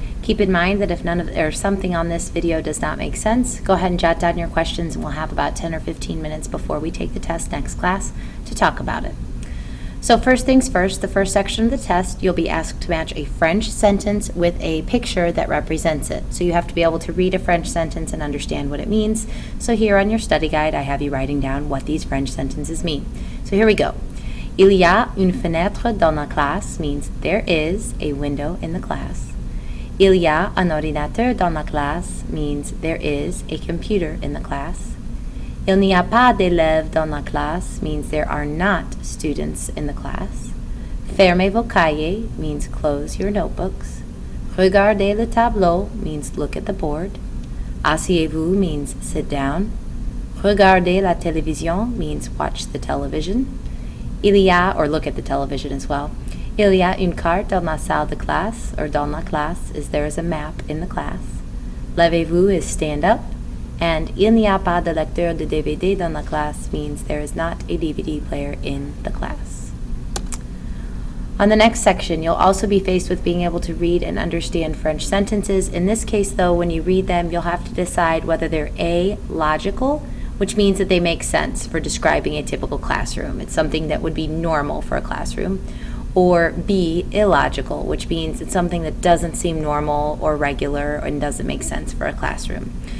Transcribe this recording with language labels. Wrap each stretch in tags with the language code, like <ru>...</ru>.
<en>Keep in mind that if none of or something on this video does not make sense, go ahead and jot down your questions and we'll have about 10 or 15 minutes before we take the test next class to talk about it. So first things first, the first section of the test, you'll be asked to match a French sentence with a picture that represents it. So you have to be able to read a French sentence and understand what it means. So here on your study guide, I have you writing down what these French sentences mean. So here we go.</en> <fr>Il y a une fenêtre dans la classe</fr> <en>means there is a window in the class.</en> <fr>Il y a un ordinateur dans la classe</fr> <en>means there is a computer in the class.</en> <fr>Il n'y a pas d'élèves dans la classe</fr> <en>means there are not students in the class.</en> <fr>Fermez vos cahiers</fr> <en>means close your notebooks.</en> <fr>Regardez le tableau</fr> <en>means look at the board.</en> <fr>Asseyez-vous</fr> <en>means sit down.</en> <fr>Regardez la télévision</fr> <en>means watch the television.</en> <fr>Il y a,</fr> <en>or look at the television as well.</en> <fr>Il y a une carte dans la salle de classe, or dans la classe</fr> <en>is there is a map in the class.</en> <fr>Levez-vous</fr> <en>is stand up. And</en> <fr>il n'y a pas de lecteur de DVD dans la classe</fr> <en>means there is not a DVD player in the class. On the next section, you'll also be faced with being able to read and understand French sentences. In this case, though, when you read them, you'll have to decide whether they're A, logical, which means that they make sense for describing a typical classroom. It's something that would be normal for a classroom. Or B, illogical, which means it's something that doesn't seem normal or regular and doesn't make sense for a classroom.</en>